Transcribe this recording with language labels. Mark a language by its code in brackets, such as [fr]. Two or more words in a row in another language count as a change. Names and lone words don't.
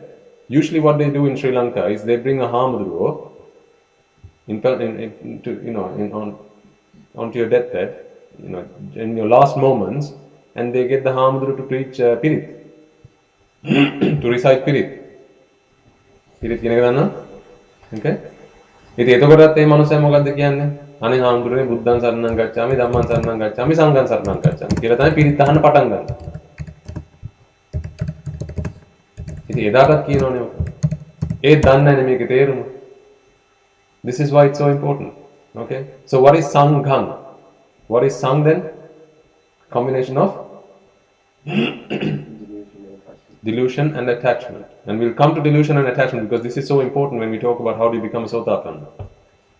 [en] Usually what they do in Sri Lanka is they bring a Hamaduro onto your deathbed, in your last moments, and they get the Hamaduru to preach Pirit, to recite Pirit. [si] Pirit කියන එක දන්නවා? Okay? ඉතින් එතකොටත් මේ මනුස්සයා මොකද්ද කියන්නේ? අනේ හාමුදුරනේ [pi] බුද්ධං සරණං ගච්ඡාමි ධම්මං සරණං ගච්ඡාමි සංඝං සරණං ගච්ඡාමි [si] කියලා තමයි පිරිත් අහන්න පටන් ගන්න. ඉතින් එදාටත් කියනෝනේ ඔක. ඒත් දන්නේ නැහැ මේකේ තේරුම. [en] This is why it's so important. Okay? So what is sanghang? What is sang then? Combination of delusion and attachment. And we'll come to delusion and attachment because this is so important when we talk about how do you become a Sotapanna.